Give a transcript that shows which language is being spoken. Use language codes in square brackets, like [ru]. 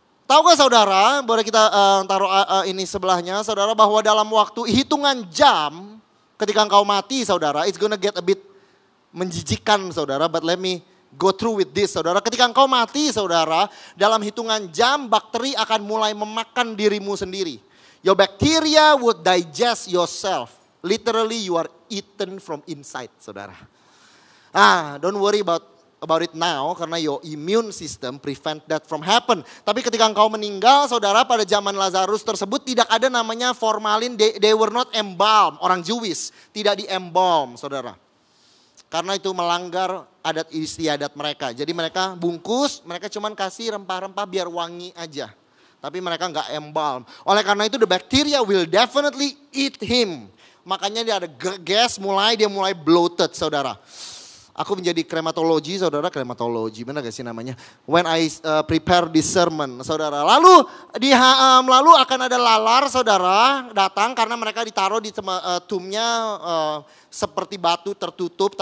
[id] Tahu gak saudara, boleh kita taruh ini sebelahnya saudara, bahwa dalam waktu hitungan jam ketika engkau mati saudara, [en] it's gonna get a bit [id] menjijikan saudara, [en] but let me go through with this [id] saudara. Ketika engkau mati saudara, dalam hitungan jam bakteri akan mulai memakan dirimu sendiri. [en] Your bacteria would digest yourself. Literally you are eaten from inside saudara. Don't worry about it now karena your immune system prevent that from happen. [id] Tapi ketika engkau meninggal saudara, pada zaman Lazarus tersebut tidak ada namanya formalin, [en] they were not embalmed. [id] Orang Jewish tidak di embalm saudara. Karena itu melanggar adat istiadat mereka. Jadi mereka bungkus, mereka cuman kasih rempah-rempah biar wangi aja. Tapi mereka nggak embalm. Oleh karena itu [en] the bacteria will definitely eat him. [id] Makanya dia ada gas, dia mulai bloated saudara. Aku menjadi krematologi saudara, krematologi benar gak sih namanya? [en] When I prepare this sermon [id] saudara. Lalu lalu akan ada lalar saudara datang karena mereka ditaruh di tomnya seperti batu tertutup.